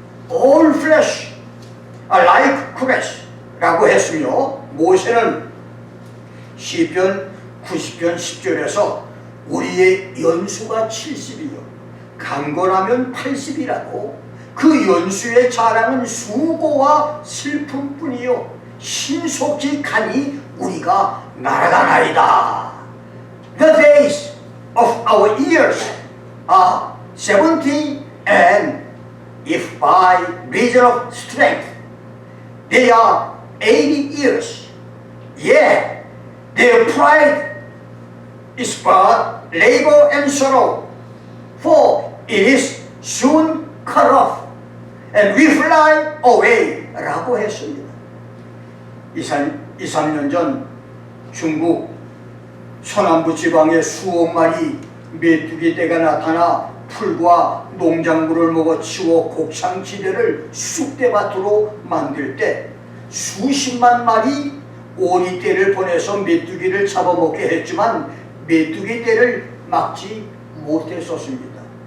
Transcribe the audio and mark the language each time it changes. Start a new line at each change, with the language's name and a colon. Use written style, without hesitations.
English: All flesh are like grass
Korean: 라고 했으며, 모세는 시편 90편 10절에서 우리의 연수가 70이요 강건하면 80이라고 그 연수의 자랑은 수고와 슬픔뿐이요 신속히 가니 우리가 날아가나이다.
English: The days of our years are 70, and if by reason of strength they are 80 years, yet their pride is but labor and sorrow, for it is soon cut off, and we fly away
Korean: 라고 했습니다. 2, 3년 전 중국 서남부 지방에 수억 마리 메뚜기 떼가 나타나 풀과 농작물을 먹어치워 곡창지대를 쑥대밭으로 만들 때 수십만 마리 오리떼를 보내서 메뚜기를 잡아먹게 했지만 메뚜기 떼를 막지 못했었습니다.